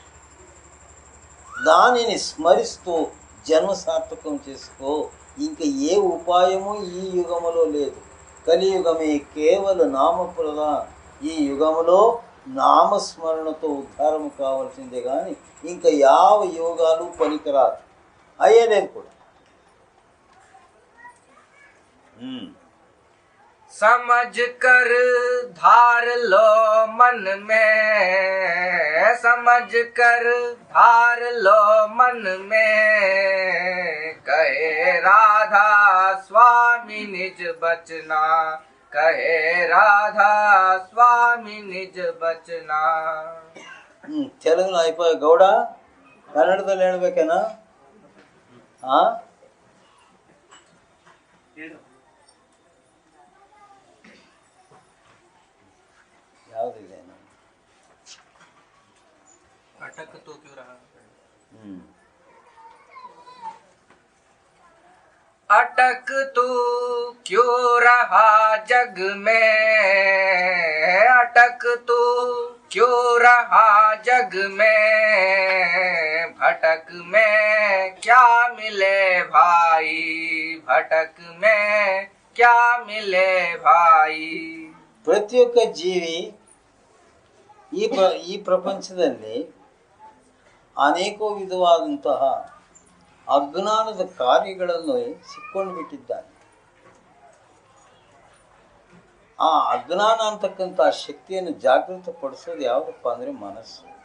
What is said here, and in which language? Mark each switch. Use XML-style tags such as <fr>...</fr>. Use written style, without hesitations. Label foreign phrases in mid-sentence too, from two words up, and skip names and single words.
<te>దానిని స్మరిస్తూ జన్మ సార్థకం చేసుకో. ఇంకా ఏ ఉపాయము ఈ యుగములో లేదు. కలియుగమే కేవలం నామప్రదాన. ఈ యుగములో నామస్మరణతో ఉద్ధారము కావాల్సిందే కానీ ఇంకా యావ యోగాలు పనికిరాదు, అయ్యేలేదు కూడా.</te> <hi>समझ कर धार लो मन में, समझ कर धार लो मन में, कहे राधा स्वामी निज बचना, कहे राधा स्वामी निज बचना.</hi> <te>తెలుగులో అయిపోయి గౌడ,</te> <kn>కన్నడದಲ್ಲಿ ಹೇಳ್ಬೇಕೇನಾ? ಯಾವುದಿದೇನು?</kn> <hi>अटक तो क्यों रहा, अटक तू क्यों रहा जग में, अटक तू क्यों रहा जग में, भटक में क्या मिले भाई, भटक में क्या मिले भाई.</hi> <kn>ಪ್ರತಿಯೊಬ್ಬ ಜೀವಿ ಈ ಪ್ರಪಂಚದಲ್ಲಿ ಅನೇಕ ವಿಧವಾದಂತಹ ಅಜ್ಞಾನದ ಕಾರ್ಯಗಳನ್ನು ಸಿಕ್ಕೊಂಡು ಬಿಟ್ಟಿದ್ದಾನೆ. ಆ ಅಜ್ಞಾನ ಅಂತಕ್ಕಂಥ ಶಕ್ತಿಯನ್ನು ಜಾಗೃತಪಡಿಸೋದು ಯಾವುದಪ್ಪ ಅಂದರೆ ಮನಸ್ಸು.</kn>